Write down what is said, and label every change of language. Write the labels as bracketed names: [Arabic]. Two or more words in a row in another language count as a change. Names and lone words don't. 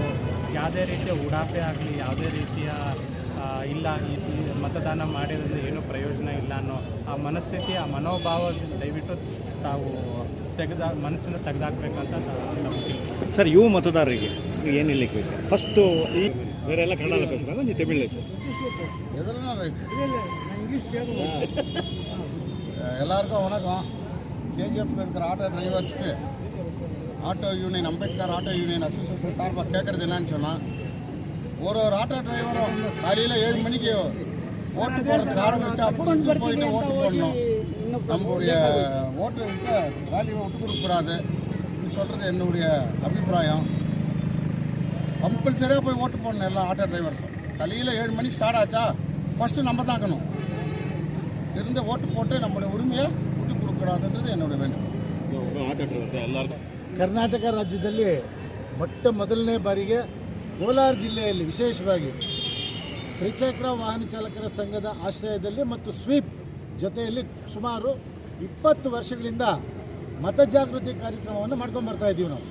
[Kannada] ಯಾವುದೇ ರೀತಿಯ ಉಡಾಫೆ ಆಗಲಿ, ಯಾವುದೇ ರೀತಿಯ ಇಲ್ಲ ಈ ಮತದಾನ ಮಾಡಿದ್ರೆ ಏನೂ ಪ್ರಯೋಜನ ಇಲ್ಲ ಅನ್ನೋ ಆ ಮನಸ್ಥಿತಿ, ಆ ಮನೋಭಾವ ದಯವಿಟ್ಟು ತಾವು ಮನಸ್ಸಿಂದ ತೆಗೆದಾಕಬೇಕಂತ ನಮಗೆ. ಸರ್, ಯುವ ಮತದಾರರಿಗೆ ಏನು ಹೇಳಲಿಕ್ಕೆ ಸರ್? ಫಸ್ಟು ಈ ಬೇರೆ ಎಲ್ಲ ಕನ್ನಡ [Tamil] பேசுகிறாங்க, நீ தமிழ்ல பேசு. எல்லாருக்கும் வணக்கம். KGF இருக்கிற [English] auto driverskku auto union, [Tamil] அம்பேத்கர் [English] auto union association [Tamil] சார்பாக கேட்குறது என்னன்னு சொன்னால், ஒரு ஆட்டோ டிரைவரும் காலையில் 7 மணிக்கு ஓட்டு போடுறதுக்கு ஆரம்பித்தா ஃபஸ்ட்டு போயிட்டு ஓட்டு போடணும். நம்மளுடைய ஓட்டு வேல்யூவை விட்டு கொடுக்கக்கூடாதுன்னு சொல்கிறது என்னுடைய அபிப்பிராயம். கம்பல்சரியாக போய் ஓட்டு போடணும் எல்லா [English] auto driversum. [Tamil] காலையில் 7 மணிக்கு ஸ்டார்ட் ஆச்சா ஃபஸ்ட்டு நம்ம தாக்கணும், இருந்து ஓட்டு போட்டு நம்மளுடைய உரிமையை விட்டு கொடுக்கக்கூடாதுன்றது என்னுடைய வேண்டுகோள். [Kannada] ಕರ್ನಾಟಕ ರಾಜ್ಯದಲ್ಲಿ ಮೊದಲನೇ ಬಾರಿಗೆ ಕೋಲಾರ ಜಿಲ್ಲೆಯಲ್ಲಿ ವಿಶೇಷವಾಗಿ ತ್ರಿಚಕ್ರ ವಾಹನ ಚಾಲಕರ ಸಂಘದ ಆಶ್ರಯದಲ್ಲಿ ಮತ್ತು ಸ್ವೀಪ್ ಜೊತೆಯಲ್ಲಿ ಸುಮಾರು 20 ವರ್ಷಗಳಿಂದ ಮತಜಾಗೃತಿ ಕಾರ್ಯಕ್ರಮವನ್ನು ಮಾಡ್ಕೊಂಡ್ಬರ್ತಾ ಇದ್ದೀವಿ ನಾವು.